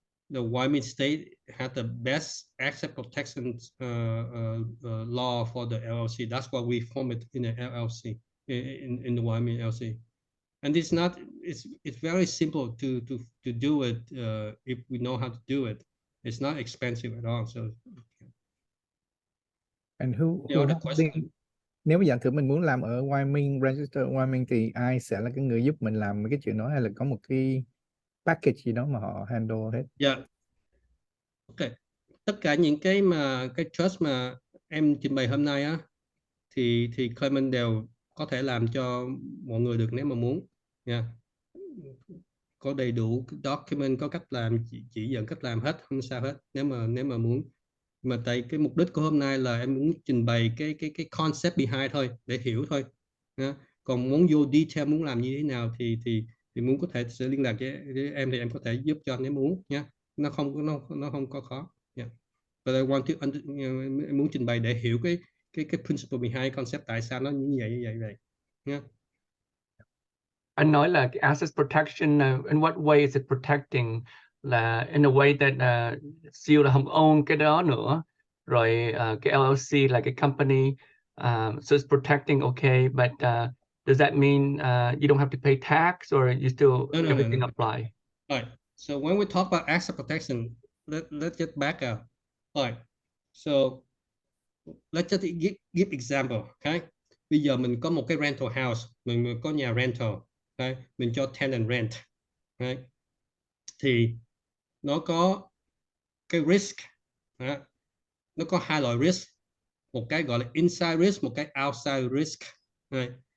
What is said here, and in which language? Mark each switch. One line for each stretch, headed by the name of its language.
English: The Wyoming state had the best asset protection law for the LLC. That's why we form it in the LLC, in the Wyoming LLC. And it's not, it's very simple to do it if we know how to do it. It's not expensive at all. So And who other question?
Vietnamese: Nếu bây giờ thử mình muốn làm ở Wyoming,
English: register Wyoming
Vietnamese: thì ai sẽ là cái người giúp mình làm mấy cái chuyện đó, hay là có một cái package gì đó mà họ handle hết?
English: Yeah. Ok.
Vietnamese: Tất cả những cái trust mà em trình bày hôm nay á, thì claimant đều có thể làm cho mọi người được nếu mà muốn nha. Có đầy đủ document, có cách làm, chỉ dẫn cách làm hết, không sao hết nếu mà muốn. Mà tại cái mục đích của hôm nay là em muốn trình bày cái
English: concept behind
Vietnamese: thôi, để hiểu thôi nha. Còn muốn vô detail, muốn làm như thế nào thì muốn có thể sẽ liên lạc với em, thì em có thể giúp cho nếu muốn nha. Nó không có khó nha.
English: But I want to
Vietnamese: em muốn trình bày để hiểu cái
English: principle behind concept,
Vietnamese: tại sao nó như vậy nha. Anh nói là cái
English: asset protection, in what way is it protecting, là in a way that seal
Vietnamese: là không own cái đó nữa, rồi cái LLC là cái company,
English: so it's protecting, okay, but does that mean you don't have to pay tax, or you still everything apply? All right. So when we talk about asset protection, let's get back up. All right. So let's just give example, okay?
Vietnamese: Bây giờ mình có một cái
English: rental house,
Vietnamese: mình có nhà rental, okay? Mình cho tenant rent, okay? Thì nó có cái risk, nó có hai loại risk, một cái gọi là inside risk, một cái outside risk. Okay?